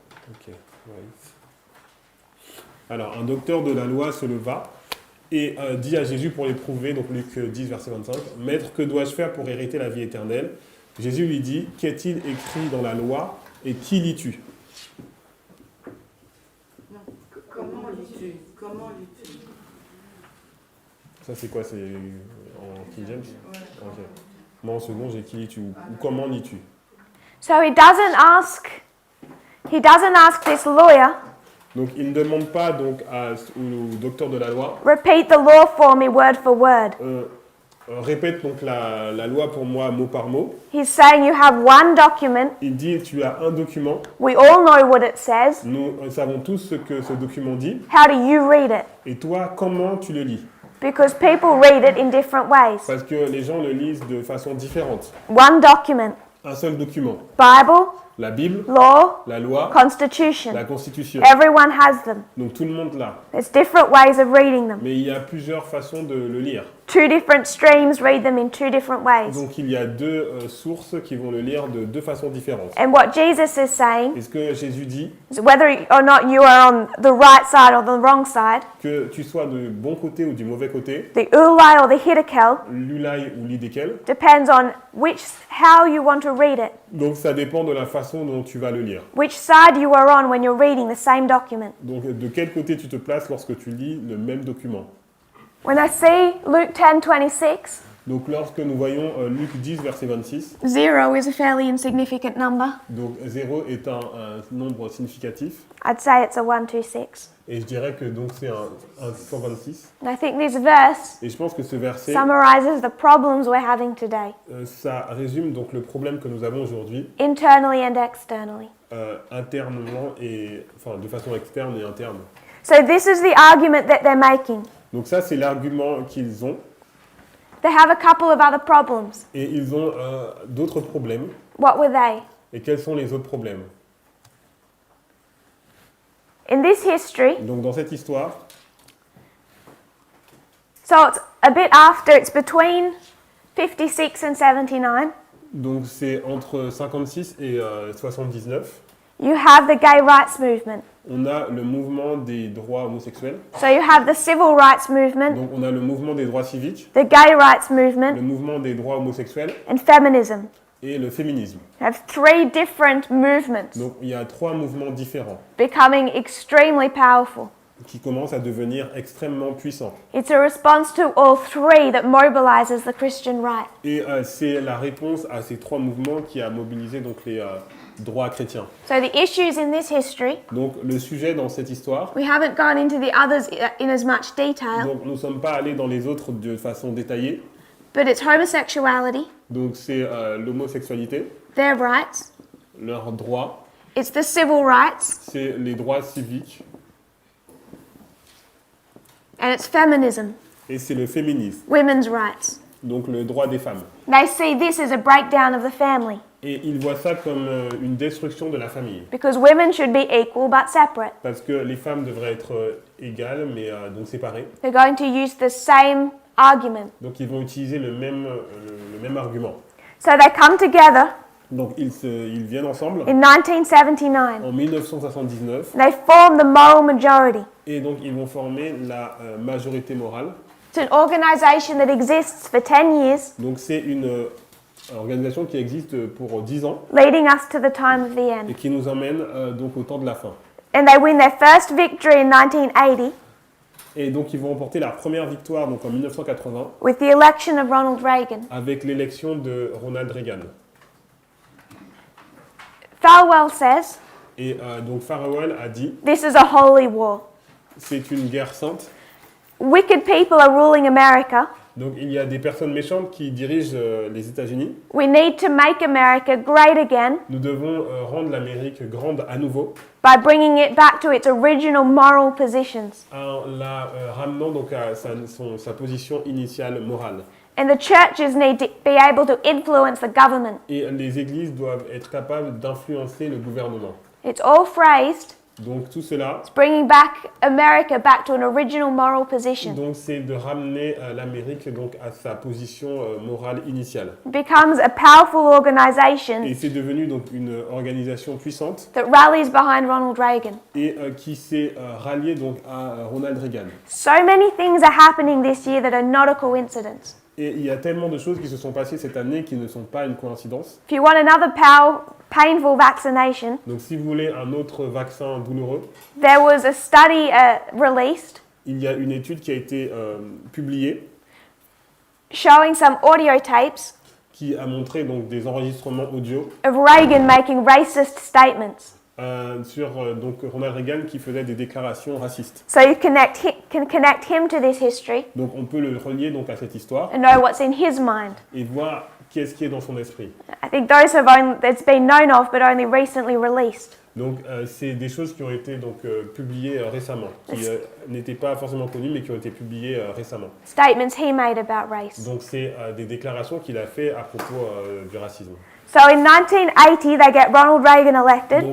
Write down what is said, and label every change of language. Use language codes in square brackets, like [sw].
[en] Ok, right. [fr] Alors, un docteur de la loi se leva et dit à Jésus pour l'éprouver, donc Luc 10, verset 25, « Maître, que dois-je faire pour hériter la vie éternelle ?» Jésus lui dit, « Qu'est-il écrit dans la loi et qui lis-tu » Comment lis-tu? Comment lis-tu? Ça, c'est quoi? C'est en King James? Ouais. Ok. Moi, en second, j'ai qui lis-tu ou comment lis-tu? [en] So he doesn't ask this lawyer, [fr] Donc, il ne demande pas donc, au docteur de la loi, [en] repeat the law for me word for word. [fr] répète donc la loi pour moi mot par mot. [en] He's saying you have one document. [fr] Il dit, tu as un document. [en] We all know what it says. [fr] Nous savons tous ce que ce document dit. [en] How do you read it? [fr] Et toi, comment tu le lis? [en] Because people read it in different ways. [fr] Parce que les gens le lisent de façon différente. [en] One document. [fr] Un seul document. [en] Bible, [fr] La Bible, [en] law, [fr] la loi, [en] Constitution. [fr] la Constitution. [en] Everyone has them. [fr] Donc tout le monde l'a. [en] There's different ways of reading them. [fr] Mais il y a plusieurs façons de le lire. [en] Two different streams read them in two different ways. [fr] Donc il y a deux sources qui vont le lire de deux façons différentes. [en] And what Jesus is saying [fr] Et ce que Jésus dit, [en] is whether or not you are on the right side or the wrong side, [fr] que tu sois du bon côté ou du mauvais côté, [en] the ulai or the hidekel, [fr] l'ulai ou l'idékel, [en] depends on how you want to read it, [fr] donc ça dépend de la façon dont tu vas le lire. [en] which side you are on when you're reading the same document. [fr] Donc de quel côté tu te places lorsque tu lis le même document. [en] When I see Luke 10:26, [fr] Donc lorsque nous voyons Luc 10, verset 26, [en] 0 is a fairly insignificant number. [fr] donc 0 est un nombre significatif, [en] I'd say it's a 126. [fr] et je dirais que donc c'est un 126. [en] And I think this verse [fr] Et je pense que ce verset, [en] summarizes the problems we're having today, [fr] ça résume donc le problème que nous avons aujourd'hui, [en] internally and externally. [fr] internement et enfin de façon externe et interne. [en] So this is the argument that they're making. [fr] Donc ça c'est l'argument qu'ils ont, [en] They have a couple of other problems. [fr] et ils ont d'autres problèmes. [en] What were they? [fr] Et quels sont les autres problèmes? [en] In this history, [fr] Donc dans cette histoire, [en] so it's a bit after, it's between 56 and 79, [fr] donc c'est entre 56 et 79. [en] you have the gay rights movement. [fr] On a le mouvement des droits homosexuels. [en] So you have the civil rights movement, [fr] Donc on a le mouvement des droits civiques, [en] the gay rights movement, [fr] le mouvement des droits homosexuels [en] and feminism. [fr] et le féminisme. [en] You have 3 different movements [fr] Donc il y a 3 mouvements différents [en] becoming extremely powerful. [fr] qui commencent à devenir extrêmement puissants. [en] It's a response to all 3 that mobilizes the Christian right. [fr] Et c'est la réponse à ces 3 mouvements qui a mobilisé donc les droits chrétiens. [en] So the issues in this history, [fr] Donc le sujet dans cette histoire, [en] we haven't gone into the others in as much detail, [fr] donc nous ne sommes pas allés dans les autres de façon détaillée. [en] but it's homosexuality, [fr] Donc c'est l'homosexualité, [en] their rights, [fr] leurs droits, [en] it's the civil rights, [fr] c'est les droits civiques [en] and it's feminism, [fr] et c'est le féminisme, [en] women's rights. [fr] donc le droit des femmes. [en] They see this as a breakdown of the family [fr] Et ils voient ça comme une destruction de la famille. [en] because women should be equal but separate. [fr] Parce que les femmes devraient être égales, mais donc séparées. [en] They're going to use the same argument. [fr] Donc ils vont utiliser le même argument. [en] So they come together [fr] Donc ils viennent ensemble [en] in 1979. [fr] en 1979 [en] They form the moral majority. [fr] et donc ils vont former la majorité morale. [en] It's an organization that exists for 10 years, [fr] Donc c'est une organisation qui existe pour 10 ans [en] leading us to the time of the [fr] et [en] end. [fr] qui nous emmène donc au temps de la fin. [en] And they win their first victory in 1980 [fr] Et donc ils vont remporter leur première victoire donc en 1980 [en] with the election of Ronald Reagan. [fr] avec l'élection de Ronald Reagan. [en] Falwell says, [fr] Et donc Farewell a dit [en] this is a holy war. [fr] c'est une guerre sainte. [en] Wicked people are ruling America. [fr] Donc il y a des personnes méchantes qui dirigent les États-Unis. [en] We need to make America great again [fr] Nous devons rendre l'Amérique grande à nouveau [en] by bringing it back to its original moral positions. [fr] en la ramenant donc à sa position initiale morale. [en] And the churches need to be able to influence the government. [fr] Et les églises doivent être capables d'influencer le gouvernement. [en] It's all phrased [fr] Donc tout cela, [en] bringing back America back to an original moral position. [fr] donc c'est de ramener l'Amérique donc à sa position morale initiale. [en] It becomes a powerful organization [fr] Et c'est devenu donc une organisation puissante [en] that rallies behind Ronald Reagan. [fr] et qui s'est ralliée donc à Ronald Reagan. [en] So many things are happening this year that are not a coincidence. [fr] Et il y a tellement de choses qui se sont passées cette année qui ne sont pas une coïncidence. [en] If you want another painful vaccination, [fr] Donc si vous voulez un autre vaccin douloureux, [en] there was a study released [fr] il y a une étude qui a été publiée [en] showing some audio tapes [fr] qui a montré donc des enregistrements audio [en] of Reagan making racist statements. [fr] sur donc Ronald Reagan qui faisait des déclarations racistes. [en] So you can connect him to this history [fr] Donc on peut le relier donc à cette histoire [en] and know what's in his mind. [fr] et voir qu'est-ce qui est dans son esprit. [en] I think those that's been known of but only recently released. [fr] Donc c'est des choses qui ont été donc publiées récemment, qui n'étaient pas forcément connues mais qui ont été publiées récemment. [en] Statements he made about race. [fr] Donc c'est des déclarations qu'il a fait à propos du racisme. [en] So in 1980 they get Ronald Reagan elected.